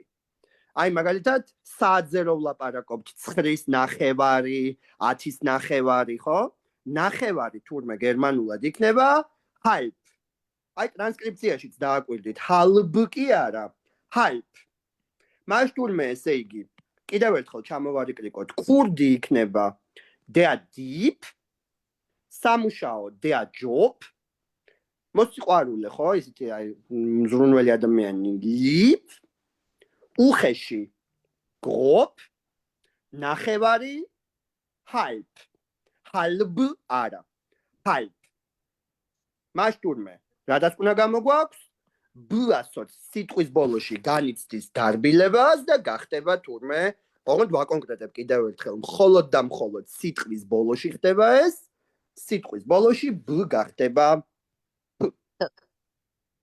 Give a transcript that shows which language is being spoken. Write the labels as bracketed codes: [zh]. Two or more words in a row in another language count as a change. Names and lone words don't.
[ka] აი მაგალითად, საათზე რო ვლაპარაკობთ, 9-ის ნახევარი, 10-ის ნახევარი, ხო? ნახევარი თურმე გერმანულად იქნება halb. აი ტრანსკრიფციაშიც დააკვირდით, halb კი არა, halb. მას თურმე ესე იგი, კიდევ ერთხელ ჩამოვარიკლიკოთ, ქურდი იქნება [de] der Dieb, [ka] სამუშაო [de] der Job, [ka] მოსიყვარულე, ხო? ისეთი აი მზრუნველი ადამიანი lieb, უხეში grob, ნახევარი halb. halb არა, halb. მას თურმე რადაც უნდა გამოგვაქვს, b ასოც სიტყვის ბოლოში განიცდის დარბილებას და გახდება თურმე, ოღონდ ვაკონკრეტებ კიდევ ერთხელ, მხოლოდ და მხოლოდ სიტყვის ბოლოში ხდება ეს, სიტყვის ბოლოში b გახდება p.